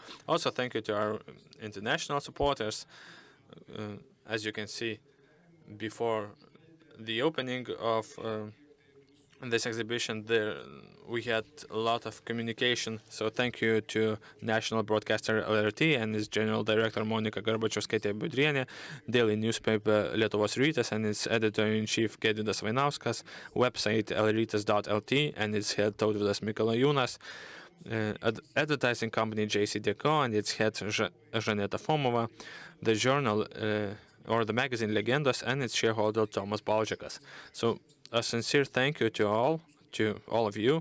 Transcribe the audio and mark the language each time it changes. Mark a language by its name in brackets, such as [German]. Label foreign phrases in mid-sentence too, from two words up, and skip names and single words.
[English] Also, thank you to our international supporters. As you can see, before the opening of this exhibition, we had a lot of communication. So thank you to national broadcaster LRT and its general director Monika Garbačiauskaitė-Budrienė, daily newspaper Lietuvos Rytas and its editor-in-chief Gedvydas Vainauskas, website lrytas.lt and its head Tautvydas Mikalajūnas, advertising company JC Deco and its head Žaneta Fomova, the journal or the magazine Legendos and its shareholder Tomas Balžekas. So a sincere thank you to all of you.